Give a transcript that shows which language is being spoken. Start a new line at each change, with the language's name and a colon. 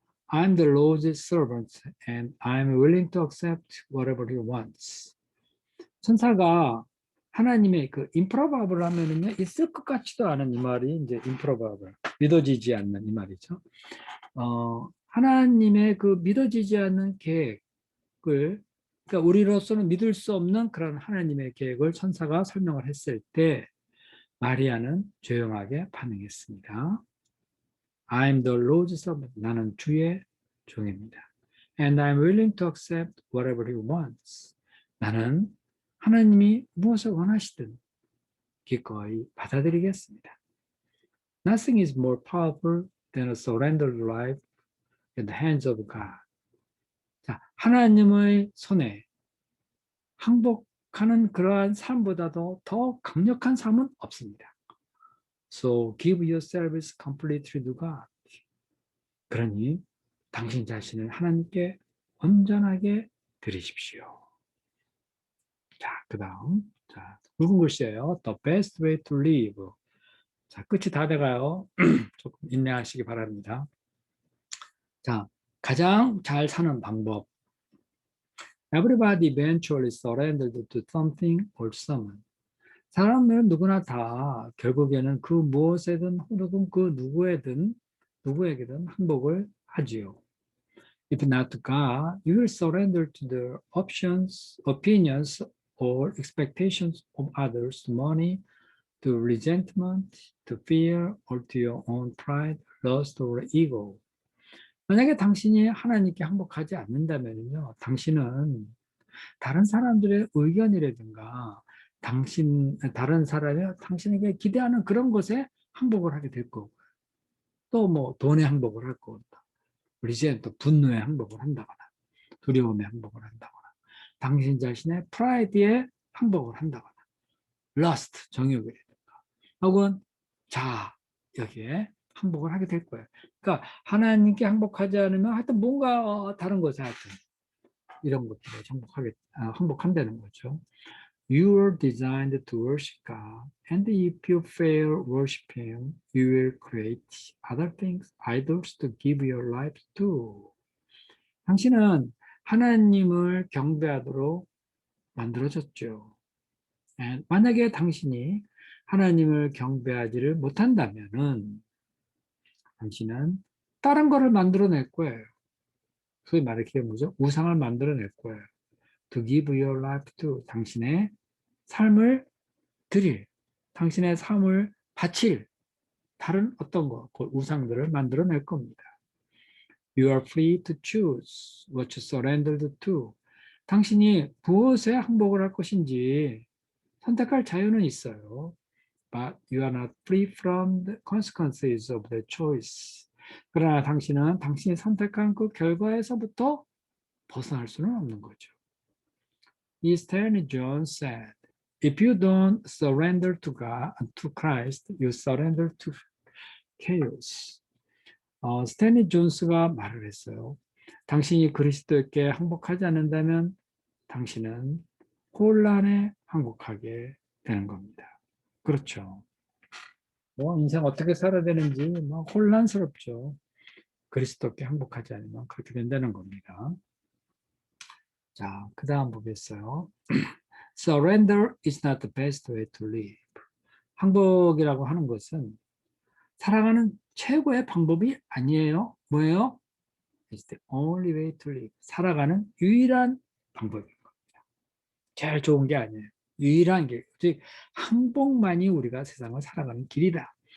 English: I'm the Lord's servant and I'm willing to accept whatever he wants.
Korean: 천사가 하나님의 그 improbable을 하면은요, 있을 것 같지도 않은 이 말이 이제 improbable, 믿어지지 않는 이 말이죠. 하나님의 그 믿어지지 않는 계획을, 그러니까 우리로서는 믿을 수 없는 그런 하나님의 계획을 천사가 설명을 했을 때 마리아는 조용하게 반응했습니다.
English: I'm the Lord's servant.
Korean: 나는 주의 종입니다.
English: And I'm willing to accept whatever he wants.
Korean: 나는 하나님이 무엇을 원하시든 기꺼이 받아들이겠습니다.
English: Nothing is more powerful than a surrendered life in the hands of God.
Korean: 자, 하나님의 손에 항복하는 그러한 삶보다도 더 강력한 삶은 없습니다.
English: So give your service completely to God.
Korean: 그러니 당신 자신을 하나님께 온전하게 드리십시오. 자, 그 다음. 자, 굵은 글씨예요.
English: The best way to live.
Korean: 자, 끝이 다 돼가요. 조금 인내하시기 바랍니다. 자, 가장 잘 사는 방법.
English: Everybody eventually surrendered to something or someone.
Korean: 사람들은 누구나 다 결국에는 그 무엇에든 혹은 그 누구에게든 항복을 하지요.
English: If not to God, you will surrender to the opinions or expectations of others, to money, to resentment, to fear, or to your own pride, lust, or ego.
Korean: 만약에 당신이 하나님께 항복하지 않는다면요, 당신은 다른 사람들의 의견이라든가 다른 사람이 당신에게 기대하는 그런 것에 항복을 하게 될 거고, 또 뭐 돈에 항복을 할 거고, 리젠트, 분노에 항복을 한다거나, 두려움에 항복을 한다거나, 당신 자신의 프라이드에 항복을 한다거나, 러스트, 정욕이라든가, 혹은 자아, 여기에 항복을 하게 될 거예요. 그러니까 하나님께 항복하지 않으면 하여튼 뭔가 다른 것에 하여튼 이런 것들에 항복한다는 거죠.
English: You are designed to worship God, and if you fail worship Him, you will create other things, idols to give your life to.
Korean: 당신은 하나님을 경배하도록 만들어졌죠. 만약에 당신이 하나님을 경배하지를 못한다면은 당신은 다른 거를 만들어낼 거예요. 소위 말해 뭐죠? 우상을 만들어낼 거예요.
English: To give your life to.
Korean: 당신의 삶을 드릴, 당신의 삶을 바칠 다른 어떤 것, 그 우상들을 만들어낼 겁니다.
English: You are free to choose what you surrender to.
Korean: 당신이 무엇에 항복을 할 것인지 선택할 자유는 있어요.
English: But you are not free from the consequences of the choice.
Korean: 그러나 당신은 당신이 선택한 그 결과에서부터 벗어날 수는 없는 거죠.
English: Stanley Jones said, "If you don't surrender to God, to Christ, you surrender to chaos."
Korean: 스탠리 존스가 말을 했어요. 당신이 그리스도께 항복하지 않는다면 당신은 혼란에 항복하게 되는 겁니다. 그렇죠. 뭐 인생 어떻게 살아야 되는지 뭐 혼란스럽죠. 그리스도께 항복하지 않으면 그렇게 된다는 겁니다. 자, 그 다음 보겠어요.
English: Surrender is not the best way to live.
Korean: 항복이라고 하는 것은 살아가는 최고의 방법이 아니에요. 뭐예요?
English: It's the only way to live.
Korean: 살아가는 유일한 방법인 겁니다. 제일 좋은 게 아니에요. 유일한 길. 즉 항복만이 우리가 세상을 살아가는 길이다.